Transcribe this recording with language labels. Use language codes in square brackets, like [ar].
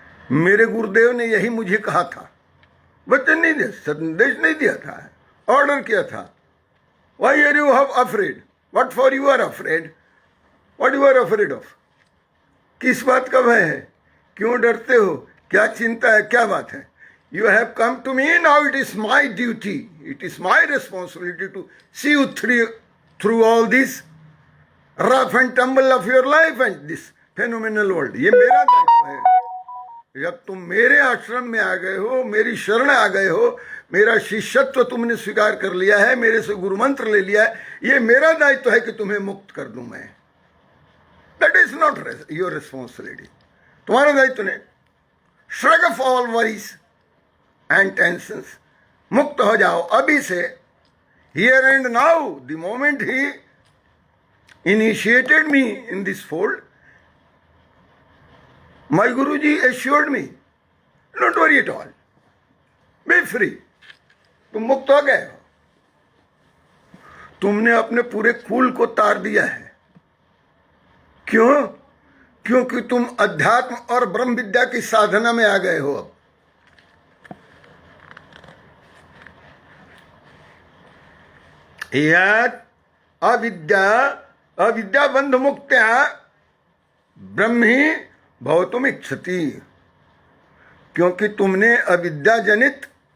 [hi] मेरे गुरुदेव ने यही मुझे कहा था, वचन नहीं दिया, संदेश नहीं दिया था, ऑर्डर किया था। [en] why are you afraid, what for you are afraid, what you are afraid of, [hi] किस बात का भय है, क्यों डरते हो, क्या चिंता है, क्या बात है। [en] You have come to me, now it is my duty, it is my responsibility to see you through all this rough and tumble of your life and this phenomenal world. [hi] ये मेरा दायित्व है। जब तुम मेरे आश्रम में आ गए हो, मेरी शरण आ गए हो, मेरा शिष्यत्व तुमने स्वीकार कर लिया है, मेरे से गुरु मंत्र ले लिया है, ये मेरा दायित्व है कि तुम्हें मुक्त कर दूं मैं। [en] That is not your responsibility, [hi] तुम्हारा दायित्व नहीं। [en] Shrug off all worries and tensions, [hi] मुक्त हो जाओ अभी से, [en] here and now, the moment he initiated me in this fold, my Guruji assured me, don't worry at all, be free, [hi] तुम मुक्त हो गए हो। तुमने अपने पूरे कुल को तार दिया है। क्यों? क्योंकि तुम अध्यात्म और ब्रह्म विद्या की साधना में आ गए हो। [sa] अब यद अविद्या, अविद्या बंध मुक्त्या ब्रह्मी भवतुम इच्छति, [hi] क्योंकि तुमने अविद्या जनित